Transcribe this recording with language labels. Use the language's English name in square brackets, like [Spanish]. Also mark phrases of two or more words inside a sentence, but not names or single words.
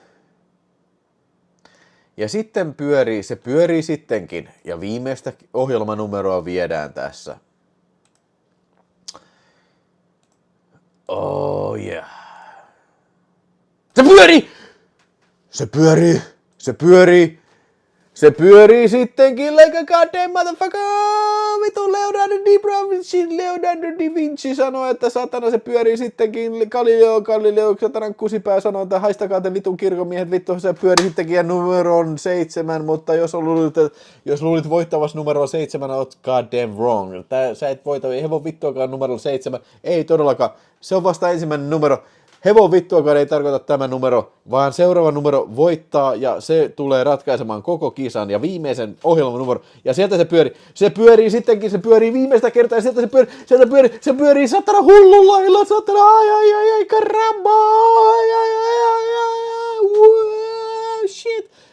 [Finnish] Ja sitten se pyörii sittenkin, ja viimeistä ohjelmanumeroa viedään tässä. [English] Oh yeah. [Finnish] Se pyörii! Se pyörii! Se pyörii! Se pyörii sittenkin [English] like a goddamn motherfucker! [Finnish] Vitu Leonardo da Vinci sanoi, että satana se pyörii sittenkin. Galileo, satanan kusipää sanoi, että haistakaa te vitun kirkonmiehet, vittu se pyörii sittenkin ja numeron 7, mutta jos luulit voittavassa numero 7, oot [English] goddamn wrong. [Finnish] Sä et voita, ei hevon vittuakaan numero 7, ei todellakaan. Se on vasta ensimmäinen numero. Hevon vittuakaan ei tarkoita tämä numero, vaan seuraava numero voittaa ja se tulee ratkaisemaan koko kisan ja viimeisen ohjelman numero. Ja sieltä se pyörii. Se pyörii sittenkin, se pyörii viimeistä kertaa ja se pyörii satana hullun lailla, satana [Spanish] ai karamba, [Finnish] shit.